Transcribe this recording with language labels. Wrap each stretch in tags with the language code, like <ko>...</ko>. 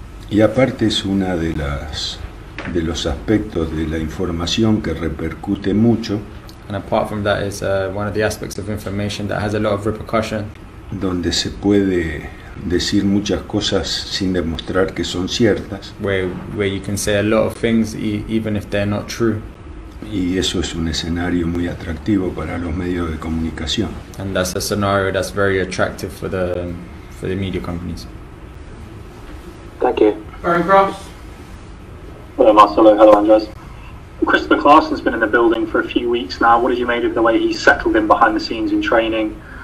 <es>Y aparte es una de los aspectos de la información que repercute mucho.</es> <en>And apart from that is one of the aspects of information that has a lot of repercussion.</en> <es>Donde se puede decir muchas cosas sin demostrar que son ciertas.</es> <en>Where you can say a lot of things even if they're not true.</en> <es>Y eso es un escenario muy atractivo para los medios de comunicación.</es> <en>And that's a scenario that's very attractive for the media companies. Thank you. Aaron Cross. Hello Marcelo, hello Andres. Christopher Clarkson's been in the building for a few weeks now. What have you made of the way he's settled in behind the scenes in training?</en>